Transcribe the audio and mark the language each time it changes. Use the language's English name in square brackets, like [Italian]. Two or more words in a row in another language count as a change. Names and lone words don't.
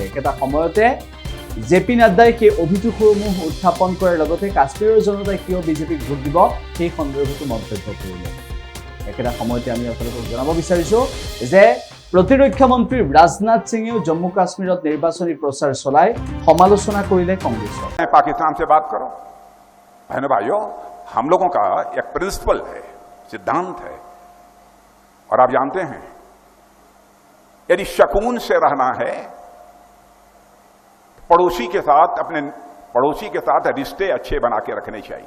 [Assamese] একেটা সময়তে জেপি নাড্ডাই সেই অভিযোগসমূহ উত্থাপন কৰাৰ লগতে কাশ্মীৰৰ জনতাই কিয় বিজেপিক ভোট দিব সেই সন্দৰ্ভতো মন্তব্য কৰিলে। একেটা সময়তে আমি আপোনালোকক জনাব বিচাৰিছো যে প্ৰতিৰক্ষা মন্ত্ৰী ৰাজনাথ সিঙেও জম্মু কাশ্মীৰত নিৰ্বাচনী প্ৰচাৰ চলাই সমালোচনা কৰিলে কংগ্ৰেছৰ। [Hindi] पाकिस्तान से बात करो बहनों भाइयों, हम लोगों का एक प्रिंसिपल है, सिद्धांत है, और आप जानते हैं यदि शकून से रहना है पड़ोसी के साथ अपने पड़ोसी के साथ रिश्ते अच्छे बना के रखने चाहिए।